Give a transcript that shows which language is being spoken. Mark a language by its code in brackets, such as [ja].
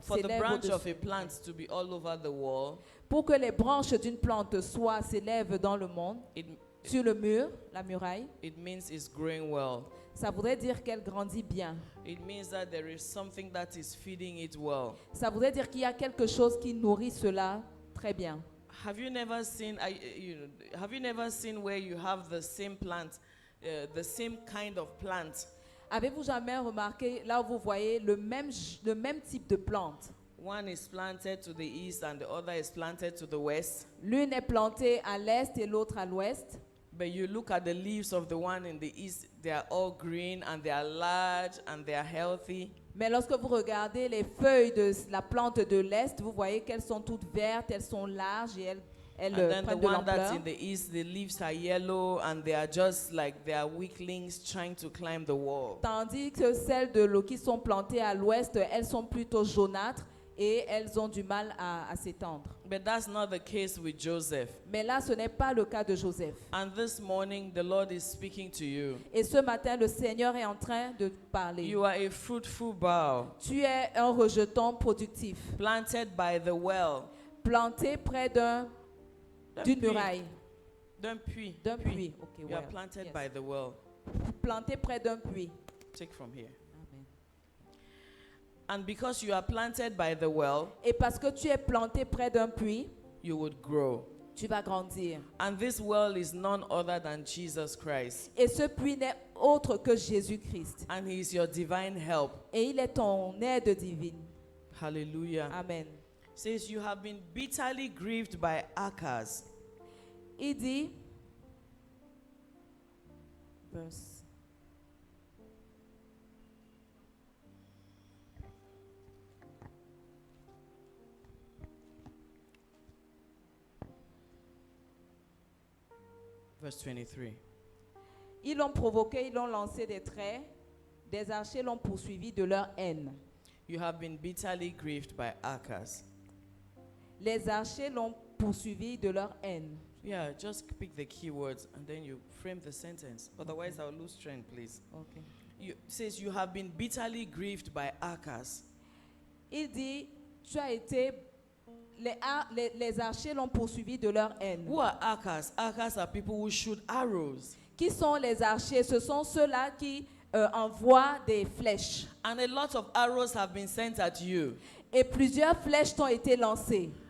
[en] For the [fr] s'élèvent [en] branch [fr] au-dessus. [en] of a plant to be all over the wall, [fr] Pour que les branches d'une plante s'élèvent dans le monde, sur le mur, la muraille, [en] it means it's growing well. [fr] ça voudrait dire qu'elle grandit bien. [en] It means that there is something that is feeding it well. [fr] Ça voudrait dire qu'il y a quelque chose qui nourrit cela très bien. [en] Have you never seen? Have you never seen where you have the same plant, the same kind of plant? [fr] Avez-vous jamais remarqué, là où vous voyez le même type de plante? [en] One is planted to the east and the other is planted to the west. [fr] L'une est plantée à l'est et l'autre à l'ouest. [en] But you look at the leaves of the one in the east, they are all green and they are large and they are healthy. [fr] Mais lorsque vous regardez les feuilles de la plante de l'est, vous voyez qu'elles sont toutes vertes, elles sont larges et elles [en] And then the [fr] prennent de [en] one that's [fr] l'ampleur. [en] in the east, the leaves are yellow and they are just like they are weaklings trying to climb the wall. [fr] Tandis que celles de l'eau qui sont plantées à l'ouest, elles sont plutôt jaunâtres et elles ont du mal à s'étendre. [en] But that's not the case with Joseph. [fr] Mais là, ce n'est pas le cas de Joseph. [en] And this morning, the Lord is speaking to you. [fr] Et ce matin, le Seigneur est en train de parler. [en] You are a fruitful bough, [fr] Tu es un rejeton productif, [en] planted by the well. [fr] planté près d'une muraille, D'un puits. d'un puits. Ok, [en] You well, are planted yes. by the well. [fr] Planté près d'un puits. [en] Take from here. Amen. And because you are planted by the well, [fr] Et parce que tu es planté près d'un puits, [en] you would grow. [fr] tu vas grandir. [en] And this well is none other than Jesus Christ. [fr] Et ce puits n'est autre que Jésus-Christ. [en] And he is your divine help. [fr] Et il est ton aide divine. Hallelujah. Amen. [en] Says you have been bitterly grieved by Achaz. [fr] Il dit, verse, [en] Verse 23. [fr] ils l'ont provoqué, ils l'ont lancé des traits, des archers l'ont poursuivi de leur haine. [en] You have been bitterly grieved by Achaz. [fr] Les archers l'ont poursuivi de leur haine. [en] Yeah, just pick the key words and then you frame the sentence. Otherwise, I'll lose trend, please. Okay. It says you have been bitterly grieved by Achaz. [fr] Il dit, tu as été, les archers l'ont poursuivi de leur haine. [en] Who are Achaz? Achaz are people who shoot arrows. [fr] Qui sont les archers? Ce sont ceux-là qui envoient des flèches. [en] And a lot of arrows have been sent at you. [fr] Et plusieurs flèches t'ont été lancées.